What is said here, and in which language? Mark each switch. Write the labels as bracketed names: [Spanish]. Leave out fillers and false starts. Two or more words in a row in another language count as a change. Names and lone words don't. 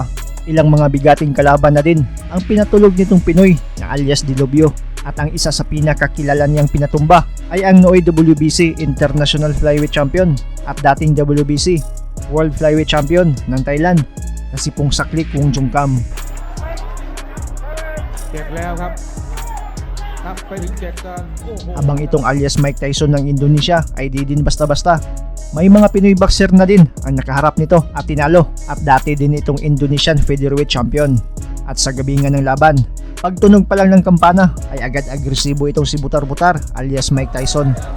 [Filipino] Ilang mga bigating kalaban na din ang pinatulog nitong Pinoy na alias Dilobyo, at ang isa sa pinakakilala niyang pinatumba ay ang nooy [English] WBC International Flyweight Champion [Filipino] at dating [English] WBC World Flyweight Champion [Filipino] ng Thailand na si Pungsaklik Wongjongkam. [Thai] เจ็บแล้วครับไปถึง7กันโอ้โห [Filipino] Habang itong alias Mike Tyson ng Indonesia ay di din basta-basta. May mga Pinoy boxer na din ang nakaharap nito at tinalo, at dati din itong [English] Indonesian Featherweight Champion. [Filipino] At sa gabi nga ng laban, pagtunog pa lang ng kampana ay agad agresibo itong si Butar-Butar alias Mike Tyson.